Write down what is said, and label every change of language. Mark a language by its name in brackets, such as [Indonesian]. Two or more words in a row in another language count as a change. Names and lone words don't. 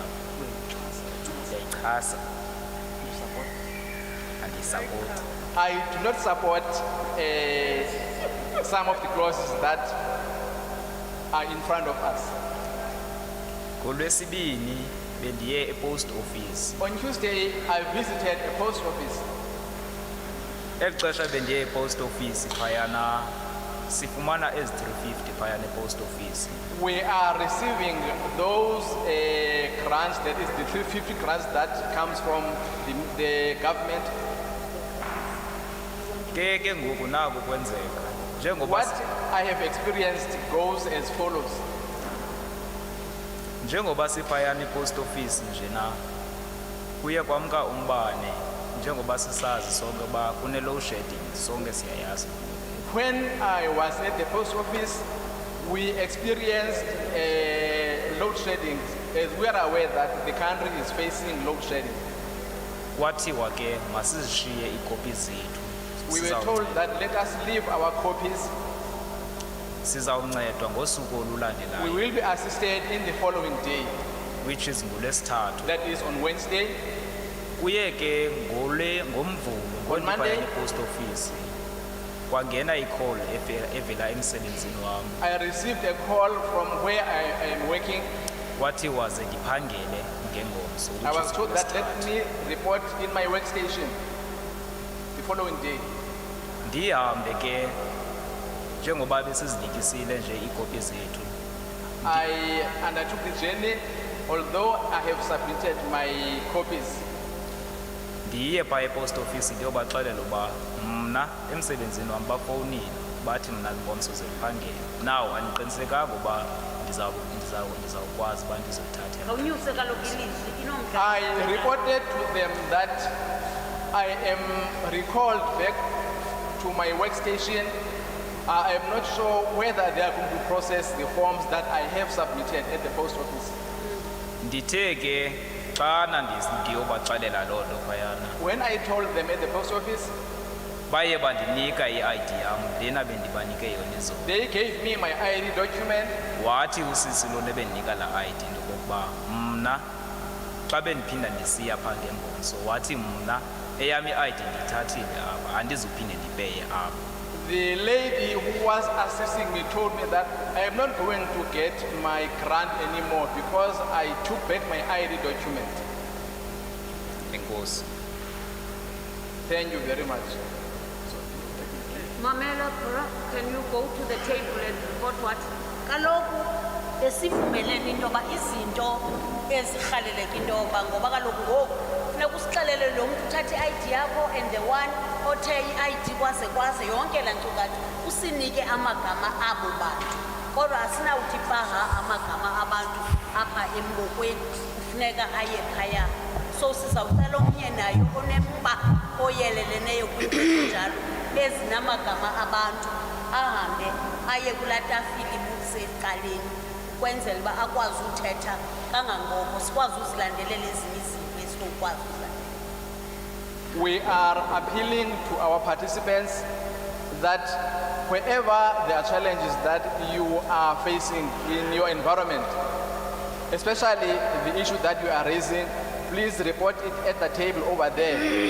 [Xhosa] Ndiyayichasa. Andiyisapoti. [English] I do not support some of the clauses that are in front of us. [Xhosa] NgoLwesibini bendiye e-post office. [English] On Tuesday, I visited a post office. [Xhosa] Exesha bendiye e-post office phayana sifumana ezi 350 phayana e-post office. [English] We are receiving those grants, that is the 350 grants that comes from the government. [Xhosa] Ke ngoku naku kwenzeka. Njengoba [English] What I have experienced goes as follows. [Xhosa] Njengoba siphayana e-post office njena kuye kwamka umbane njengoba sisazi sonke ba kune [English] load shedding [Xhosa] sonke siyayazi. [English] When I was at the post office, we experienced load shedding, as we are aware that the country is facing load shedding. [Xhosa] Kwathiwa ke masizishiye ikopi zethu. [English] We were told that let us leave our copies. [Xhosa] Sizawuncedwa ngosuku olulandelayo. [English] We will be assisted in the following day, which is [Xhosa] ngolwesithathu. [English] that is on Wednesday. [Xhosa] Kuye ke ngomvulo [English] On Monday, post office [Xhosa] kwangena i-call evela emsebenzini wam. [English] I received a call from where I am working. [Xhosa] Kwathiwa ze ndiphangele ngengomso. [English] I was told that let me report in my workstation the following day. [Xhosa] Ndihambe ke njengoba besizinikisile nje ikopi zethu. [English] I undertook the journey, although I have submitted my copies. [Xhosa] Ndiye phaa e-post office ndiyobaxelela uba mna emsebenzini wam bafowunile bathi mna ngomso ziphangele. Now andiqinisekanga uba ndizawukwazi uba ndizothatha. Awunyuse kaloku ilizwi inomdla. [English] I reported to them that I am recalled back to my workstation. I am not sure whether they are going to process the forms that I have submitted at the post office. [Xhosa] Ndithe ke xana ndiyobaxelela loo nto phayana. [English] When I told them at the post office, [Xhosa] baye bandinika i-ID yam lena bendibanike yona izolo. [English] they gave me my ID document. [Xhosa] Wathi usisi lona bendinika laa ID into kokuba mna xa bendiphinda ndisiya phaa ngengomso wathi mna eyam i-ID ndiyithathile apha andizuphinde ndipeye apha. [English] The lady who was assisting me told me that I am not going to get my grant anymore because I took back my ID document. [Xhosa] Enkosi. [English] Thank you very much. Mamela, can you go to the table and report what? [Xhosa] Kaloku esivumelene into yoba izinto ezirhaleleka into yoba ngoba kaloku ngoku funeka usixelele lo mntu uthathe i-ID yakho [English] and the one [Xhosa] othe i-ID kwaze yonke laa nkcukacha usinike amagama abo bantu kodwa asinawuthi paha amagama abantu apha embokweni kufuneka aye phaya. So sizawucela omnye nayo onemba oyeleleneyo kwinto enjalo ezinamagama abantu ahambe aye kulaa tafile ibusecaleni ukwenzela uba akwazi uthetha kangangoko sikwazi uzilandelela ezinye izinto esinokwazi uzilandelela. [English] We are appealing to our participants that wherever there are challenges that you are facing in your environment, especially the issue that you are raising, please report it at the table over there.